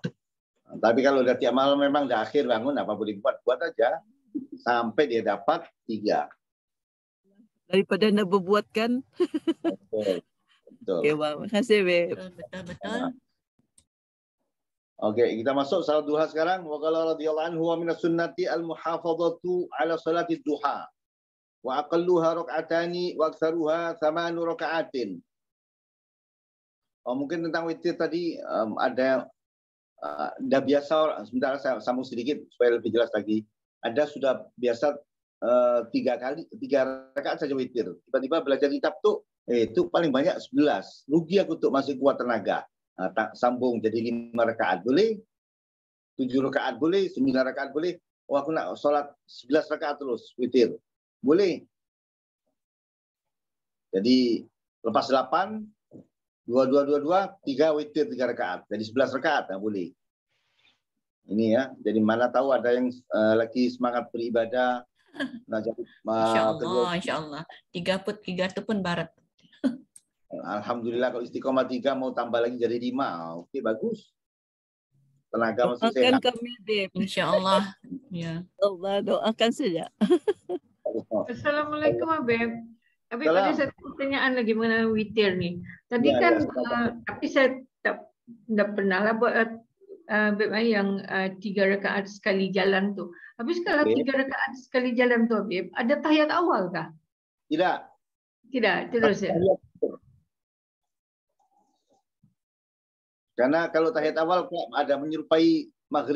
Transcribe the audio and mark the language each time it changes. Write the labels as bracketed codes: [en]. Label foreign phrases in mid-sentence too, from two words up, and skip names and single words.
[ms] Tapi kalau udah tiap malam memang dah akhir bangun, apa boleh buat aja sampai dia dapat 3. Daripada nak berbuatkan. Betul. Okay, terima kasih, Beb. Betul. Oke, kita masuk salat duha sekarang. [ar] وقال رضي الله عنه ومن السنة المحافظة على صلاة الضحى. وأقلها ركعتان وأكثرها 8 ركعات. [ms] Mungkin tentang witir tadi ada dah biasa, sebentar saya sambung sedikit supaya lebih jelas lagi. Ada sudah biasa 3 rakaat saja witir. Tiba-tiba belajar kitab tuh itu paling banyak 11. Rugi aku tuh masih kuat tenaga. Sambung jadi 5 rakaat. Boleh? 7 rakaat boleh, 9 rakaat boleh. Oh, aku nak solat 11 rakaat terus, witir. Boleh. Jadi lepas 8, 2, 3 witir 3 rakaat. Jadi 11 rakaat, boleh. Ini ya. Jadi mana tahu ada yang lagi semangat beribadah. Nah, jadi, [ar] إن شاء الله. [ms] 3 tu pun barat. Alhamdulillah kalau istiqomah 3 mau tambah lagi jadi 5. Oke, bagus. Tenaga masih Doakan sehat. kami, Beb. [ar] إن شاء الله. Ya. [ms] Allah doakan saja. Assalamualaikum Habib. Habib, Salam. ada satu pertanyaan lagi mengenai witir ni. Tadi Ya, kan, ya, tapi saya tak pernah lah buat Habib yang 3 rakaat sekali jalan tu. Habis kalau 3 rakaat sekali jalan tu Habib, ada tahiyat awal kah? Tidak. Tidak, terus ya. Karena kalau tahiyat awal ada menyerupai maghrib.